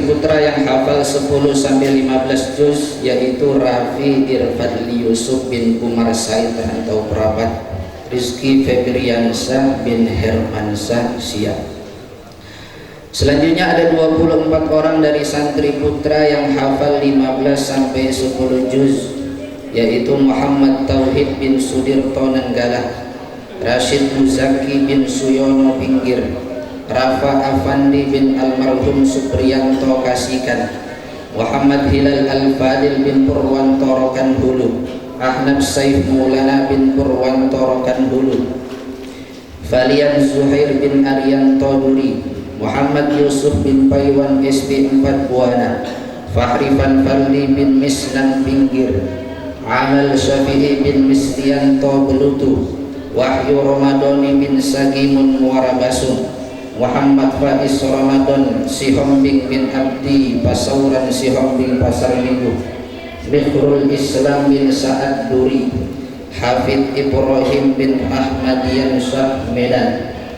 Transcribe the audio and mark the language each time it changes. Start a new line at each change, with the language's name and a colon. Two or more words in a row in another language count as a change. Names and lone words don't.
Indonesian: putra yang hafal 10 sampai 15 juz, yaitu Rafi Irfadli Yusuf bin Umar Said atau Perapat, Rizki Febriansah bin Hermansah Siap. Selanjutnya ada 24 orang dari santri putra yang hafal 15 sampai 10 juz, yaitu Muhammad Tauhid bin Sudirto Nenggala, Rashid Muzaki bin Suyono Pinggir, Rafa Afandi bin almarhum Supriyanto Kasikan, Muhammad Hilal Al-Fadil bin Purwanto Rokan Hulu, Ahmad Saif Maulana bin Purwanto Rokan Hulu, Valian Zuhair bin Arianto Duri, Muhammad Yusuf bin Paiwan SD 4 Buana, Fahri Fanfalli bin Misnan Pinggir, Amal Syafi'i bin Mislianto Belutu, Wahyu Ramadhani bin Sagimun Muarabasun, Muhammad Faiz Ramadan Sihombing bin Abdi Pasauran Sihombing Pasar Minggu, Mikhrul Islam bin Sa'ad Duri, Hafid Ibrahim bin Ahmad Yansyah Medan,